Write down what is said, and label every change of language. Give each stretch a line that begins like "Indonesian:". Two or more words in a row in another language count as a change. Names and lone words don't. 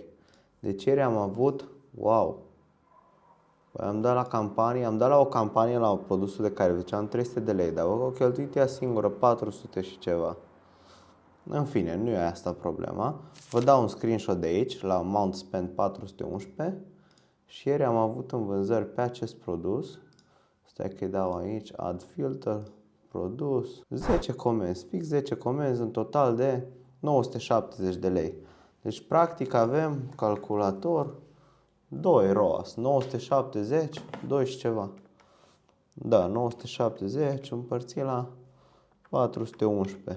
Romanian: Deci ieri am avut, wow, păi am dat la campanie, am dat la o campanie la produsul de care ziceam 300 de lei, dar o cheltuit ea singură 400 și ceva. În fine, nu e asta problema. Vă dau un screenshot de aici, la
English: amount spent
Romanian: 411 și ieri am avut în vânzări pe acest produs. Stai că îi dau aici,
English: add filter,
Romanian: produs, 10 comenzi, fix 10 comenzi în total de 970 de lei. Deci practic avem calculator 2 ROAS, 970, 2 și ceva. Da, 970 împărțit la 411.